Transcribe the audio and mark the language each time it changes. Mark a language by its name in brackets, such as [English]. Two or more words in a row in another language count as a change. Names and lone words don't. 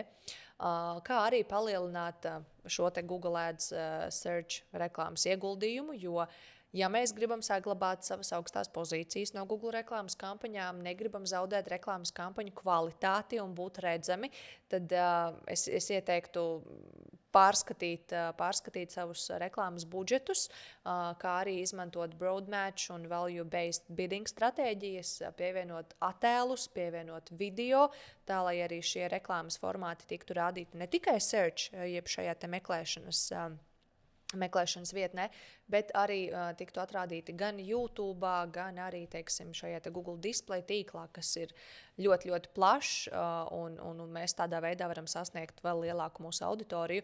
[Latvian] Kā arī palielināt šo te Google Ads search reklāmas ieguldījumu, jo ja mēs gribam saglabāt savas augstās pozīcijas no Google reklāmas kampaņām, negribam zaudēt reklāmas kampaņu kvalitāti un būt redzami, tad es ieteiktu pārskatīt savus reklāmas budžetus, kā arī izmantot [English] broad match [Latvian] un [English] value-based bidding [Latvian] stratēģijas, pievienot attēlus, pievienot video, tā lai arī šie reklāmas formāti tiktu rādīti ne tikai search, jeb šajā te meklēšanas vietnē, bet arī tiktu atrādīti gan YouTube, gan arī, teiksim, šajā te Google display tīklā, kas ir ļoti, ļoti plašs, un mēs tādā veidā varam sasniegt vēl lielāku mūsu auditoriju.